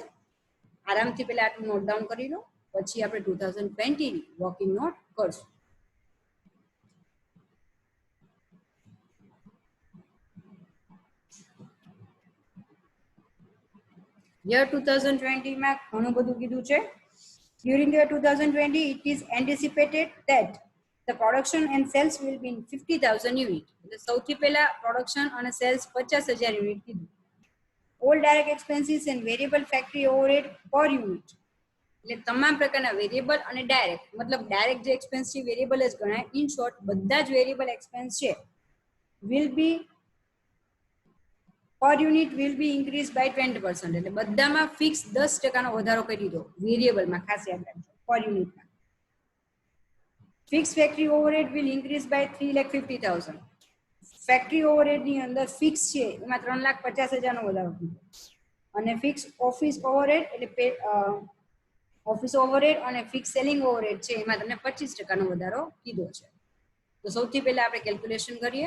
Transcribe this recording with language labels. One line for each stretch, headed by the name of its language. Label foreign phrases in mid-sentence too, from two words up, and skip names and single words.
Gujarati: આરામથી પહેલા આટલું
English: note down
Gujarati: કરી લો, પછી આપણે 2020 ની
English: working note
Gujarati: કરશું. યર 2020 માં ઘણું બધું કીધું છે.
English: During the year 2020, it is anticipated that the production and sales will be in 50,000 unit.
Gujarati: એટલે સૌથી પહેલા પ્રોડક્શન અને સેલ્સ 50,000 યુનિટ કીધું.
English: All direct expenses and variable factory overhead per unit.
Gujarati: એટલે તમામ પ્રકારના વેરિયેબલ અને ડાયરેક્ટ, મતલબ ડાયરેક્ટ જે એક્સપેન્સ છે વેરિયેબલ જ ગણાય.
English: in short
Gujarati: બધા જ
English: variable expense છે will be per unit will be increased by 20%.
Gujarati: એટલે બધામાં ફિક્સ 10% વધારો કરી દીધો વેરિયેબલમાં, ખાસ યાદ રાખજો પર યુનિટમાં.
English: fix factory overhead will increase by 3,50,000. factory overhead
Gujarati: ની અંદર ફિક્સ છે એમાં 3,50,000 નો વધારો કીધો. અને
English: fix office overhead
Gujarati: એટલે
English: office overhead
Gujarati: અને
English: fix selling overhead
Gujarati: છે એમાં તમને 25% નો વધારો કીધો છે. તો સૌથી પહેલા આપણે કેલ્ક્યુલેશન કરીએ.